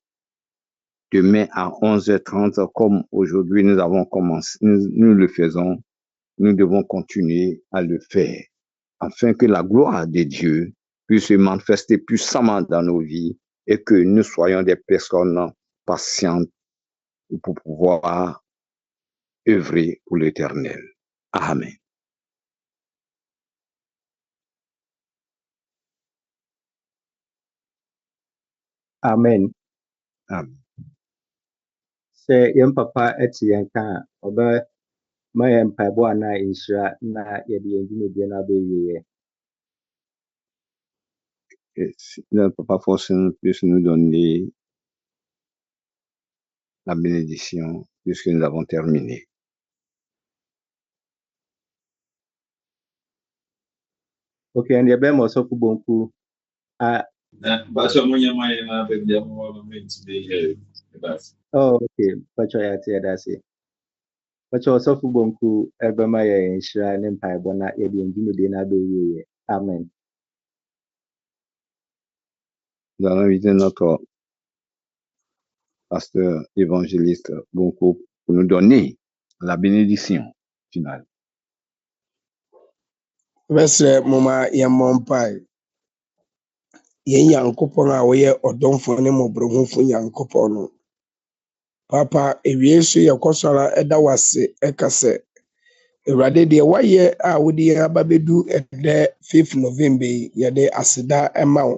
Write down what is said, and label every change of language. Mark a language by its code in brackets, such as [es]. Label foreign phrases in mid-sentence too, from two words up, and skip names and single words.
[fr] Demain à 11h30, comme aujourd'hui nous avons commencé, nous le faisons, nous devons continuer à le faire, afin que la gloire de Dieu puisse se manifester puissamment dans nos vies et que nous soyons des personnes patientes pour pouvoir œuvrer pour l'Éternel. Amen. Amen. Amen. [ak] Sɛ yɛn papa ɛte yɛn ka a ɔbɛma yɛn mpaebɔ anaa nhyira na yɛde yɛn dwumadie no abɛwieɛ. [fr] Si le papa Faustin puisse nous donner la bénédiction puisque nous avons terminé. [en] Okay, and [ak] yɛbɛma ɔsɔfo Bonku a okay, Pacho yɛate yɛda ase. Pacho ɔsɔfo Bonku ɛbɛma yɛn nhyira ne mpaebɔ na yɛde yɛn dwumadie no abɛwieɛ. Amen. [fr] Nous allons inviter notre pasteur évangéliste Bonko pour nous donner la bénédiction finale. [ak] Mesre moma yɛmmɔ mpae. Yɛn Nyankopɔn a wɔyɛ ɔdɔmfo ne mmɔborɔhufo Nyankopɔn no. Papa, ewie so yɛkɔ sɔre ɛda wase ɛka sɛ, Awurade deɛ wayɛ a wode yɛn aba bɛdu ɛdɛ 5 November yi, yɛde aseda ɛma wo.